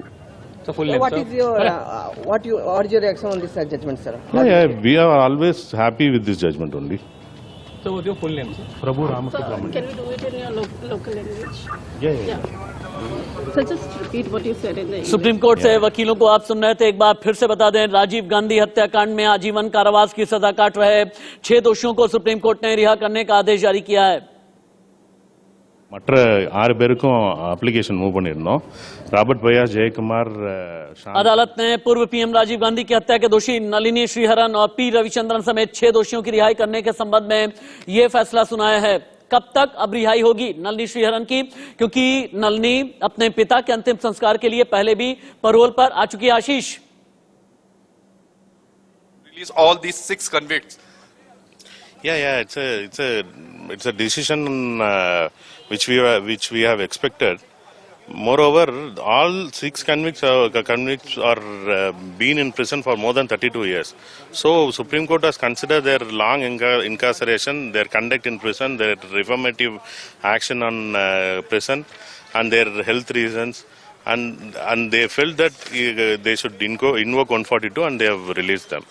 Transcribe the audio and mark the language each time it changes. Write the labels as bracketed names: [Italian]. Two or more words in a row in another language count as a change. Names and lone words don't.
[English] So full name, What sir? is your what is your reaction on this judgment, sir? Yeah, we are always happy with this judgment only. So what's your full name, sir? Prabhu Ramasubramanian. Can we do it in your local language? Yeah. So just repeat what you said in the English. [Hindi] सुप्रीम कोर्ट से वकीलों को आप सुन रहे थे, एक बार फिर से बता दें। राजीव गांधी हत्याकांड में आजीवन कारावास की सजा काट रहे 6 दोषियों को सुप्रीम कोर्ट ने रिहा करने का आदेश जारी किया है। [Tamil] மற்ற 6 பேருக்கும் [English] application move [Tamil] பண்ணிருந்தோம். ராபர்ட் பயாஸ், ஜெயக்குமார், [Hindi] अदालत ने पूर्व पीएम राजीव गांधी की हत्या के दोषी नलिनी श्रीहरन और पी रविचंद्रन समेत 6 दोषियों की रिहाई करने के संबंध में यह फैसला सुनाया है। कब तक अब रिहाई होगी नलिनी श्रीहरन की, क्योंकि नलिनी अपने पिता के अंतिम संस्कार के लिए पहले भी पैरोल पर आ चुकी है। आशीष, [English] release all these 6 convicts. Yeah, it's a decision which we have expected. Moreover, all 6 convicts are been in prison for more than 32 years. So Supreme Court has considered their long incarceration, their conduct in prison, their reformative action on prison, and their health reasons, and they felt that they should invoke 142, and they have released them.